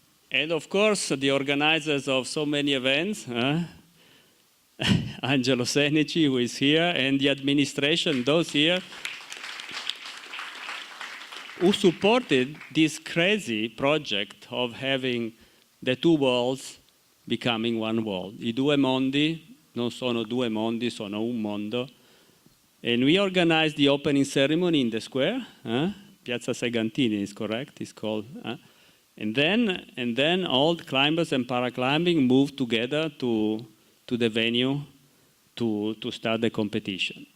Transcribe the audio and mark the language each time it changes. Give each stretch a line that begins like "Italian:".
English: And of course, the organizers of so many events, Angelo Senici, who is here, and the administration, those here, who supported this crazy project of having the two worlds becoming one world.
Italian: I due mondi non sono due mondi, sono un mondo.
English: And we organized the opening ceremony in the square. Piazza Segantini is correct, it's called. And then all the climbers and paraclimbing moved together to the venue to start the competition.